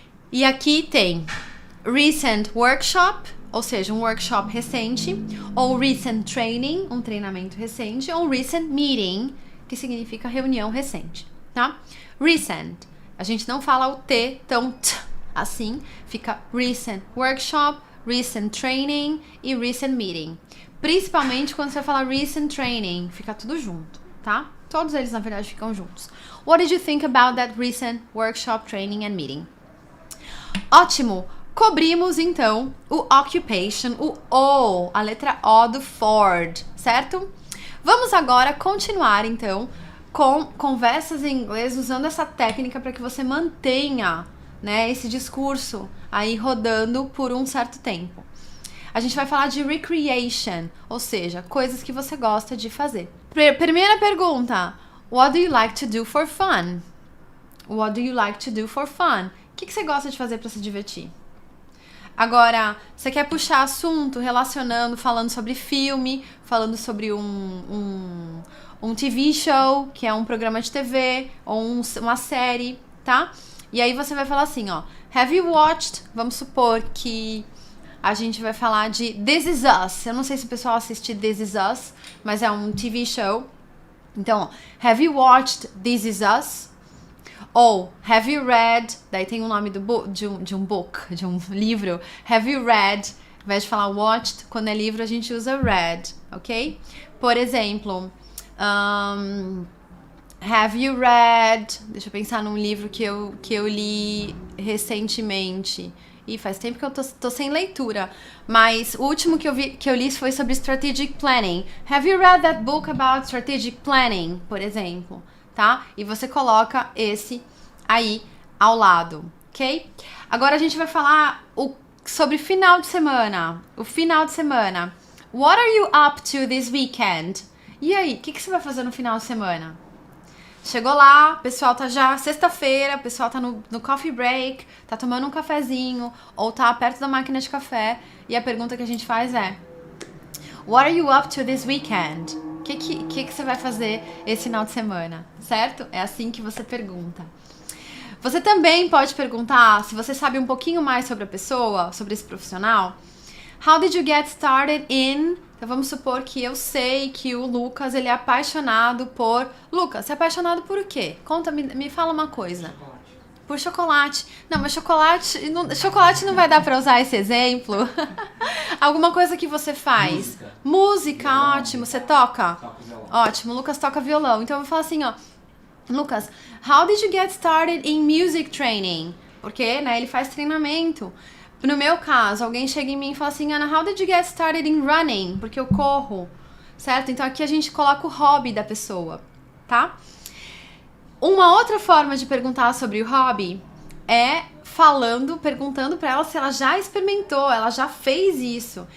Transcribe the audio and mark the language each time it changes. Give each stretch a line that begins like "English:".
Portuguese: E aqui tem
English: recent workshop,
Portuguese: ou seja, um workshop recente, ou
English: recent training,
Portuguese: um treinamento recente, ou
English: recent meeting,
Portuguese: que significa reunião recente, tá? Recent, a gente não fala o T tão T assim, fica recent workshop, recent training e recent meeting. Principalmente quando você fala recent training, fica tudo junto, tá? Todos eles, na verdade, ficam juntos.
English: What did you think about that recent workshop, training and meeting?
Portuguese: Ótimo! Cobrimos, então, o occupation, o O, a letra O do Ford, certo? Vamos agora continuar, então, com conversas em inglês, usando essa técnica para que você mantenha, né, esse discurso aí rodando por um certo tempo. A gente vai falar de recreation, ou seja, coisas que você gosta de fazer. Primeira pergunta,
English: what do you like to do for fun? What do you like to do for fun?
Portuguese: O que você gosta de fazer para se divertir? Agora, você quer puxar assunto relacionando, falando sobre filme, falando sobre um TV show, que é um programa de TV, ou uma série, tá? E aí você vai falar assim, ó,
English: have you watched?
Portuguese: Vamos supor que a gente vai falar de This Is Us. Eu não sei se o pessoal assiste This Is Us, mas é um TV show. Então, ó,
English: have you watched This Is Us? Ou, have you read?
Portuguese: Daí tem o nome de um book, de um livro.
English: Have you read?
Portuguese: Ao invés de falar watched, quando é livro a gente usa read, ok? Por exemplo,
English: have you read?
Portuguese: Deixa eu pensar num livro que eu li recentemente. E faz tempo que eu tô sem leitura. Mas o último que eu li foi sobre Strategic Planning.
English: Have you read that book about Strategic Planning?
Portuguese: Por exemplo, tá? E você coloca esse aí ao lado, ok? Agora a gente vai falar sobre final de semana. O final de semana.
English: What are you up to this weekend?
Portuguese: E aí, o que você vai fazer no final de semana? Chegou lá, o pessoal tá já sexta-feira, o pessoal tá no coffee break, tá tomando um cafezinho, ou tá perto da máquina de café, e a pergunta que a gente faz é
English: what are you up to this weekend?
Portuguese: O que você vai fazer esse final de semana, certo? É assim que você pergunta. Você também pode perguntar, se você sabe um pouquinho mais sobre a pessoa, sobre esse profissional,
English: how did you get started in...
Portuguese: Então vamos supor que eu sei que o Lucas, ele é apaixonado por... Lucas, você é apaixonado por o quê? Conta, me fala uma coisa. Chocolate. Por chocolate. Não, mas chocolate não vai dar pra usar esse exemplo. Alguma coisa que você faz. Música, violão, ótimo. Você toca? Toco violão. Ótimo, o Lucas toca violão. Então eu vou falar assim, ó.
English: Lucas, how did you get started in music training?
Portuguese: Porque, né, ele faz treinamento. No meu caso, alguém chega em mim e fala assim,
English: Ana, how did you get started in running?
Portuguese: Porque eu corro, certo? Então aqui a gente coloca o hobby da pessoa, tá? Uma outra forma de perguntar sobre o hobby é perguntando pra ela se ela já experimentou, ela já fez isso.